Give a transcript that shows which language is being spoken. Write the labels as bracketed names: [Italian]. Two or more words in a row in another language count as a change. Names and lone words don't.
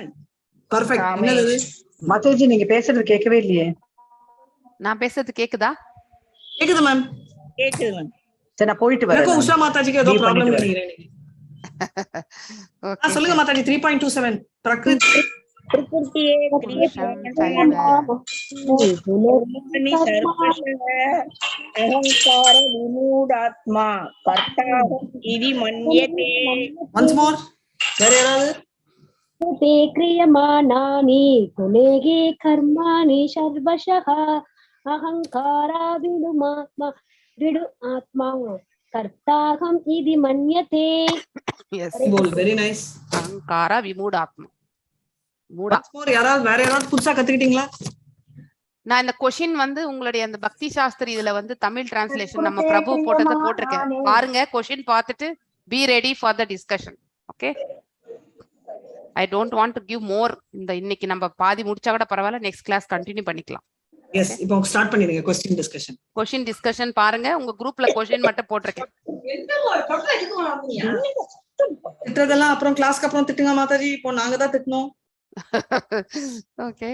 [Tamil] பெர்ஃபெக்ட். என்னது மாதாஜி நீங்க பேசுறது கேட்கவே இல்லையே. நான் பேசுறது கேக்குதா? கேக்குது மேம். கேக்குது மேம். சரி நான் போயிட்டு வரேன். எனக்கு உஷா மாதாஜிக்கு ஏதோ ப்ராப்ளம் நினைக்கிறேன். ஓகே சொல்லுங்க மாதாஜி. 3.27 பிரகிருதி [Sanskrit] प्रकृतिये अहंकार विमूढ़ात्मा कर्ताहं इति मन्यते. [English] once more. [Tamil] வேற யாராவது? [Sanskrit] ते क्रियमाणानि कुलेगे कर्माणि सर्वशः अहंकारा विडु आत्मा कर्ताहं इति मन्यते. [English] yes बोल. very nice. [Sanskrit] अहंकारा विमूढ़ात्मा. [Tamil] யாராவது வேற யாராவது புதுசா கத்துக்கிட்டீங்களா? நான் இந்த क्वेश्चन வந்து உங்களுடைய அந்த பக்தி சாஸ்திரி இதுல வந்து தமிழ் டிரான்ஸ்லேஷன் நம்ம பிரபு போட்டத போட்டிருக்கேன். பாருங்க, क्वेश्चन பார்த்துட்டு [English] be ready for the discussion. okay, I don't want to give more. [Tamil] இந்த இன்னைக்கு நம்ம பாதி முடிச்சா கூட பரவாயில்ல, [English] next class continue [Tamil] பண்ணிக்கலாம். எஸ் இப்போ ஸ்டார்ட் பண்ணிடுங்க क्वेश्चन டிஸ்கஷன் பாருங்க. உங்க குரூப்ல क्वेश्चन மட்டும் போட்டுருக்கேன். திட்டதெல்லாம் அப்புறம் கிளாஸ்க்கு அப்புறம் திட்டுங்க மாதாஜி. இப்போ நாங்க தான் திட்டணும். ஓகே.